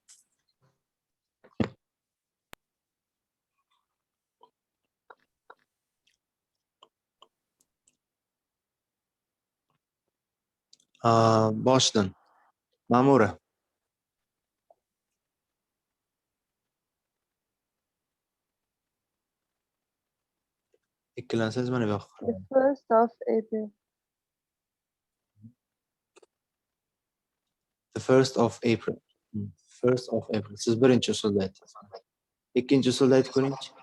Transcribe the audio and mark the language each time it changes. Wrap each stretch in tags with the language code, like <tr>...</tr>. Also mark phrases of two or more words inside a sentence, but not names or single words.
<uz>Boshdan. Ma'mura. Ikkilansangiz mana bu yoqqa.</uz> <en>The 1st of April. The 1st of April. 1st of April.</en> <uz>Siz birinchi usulda aytdingiz. Ikkinchi usulda aytib ko'ringchi.</uz>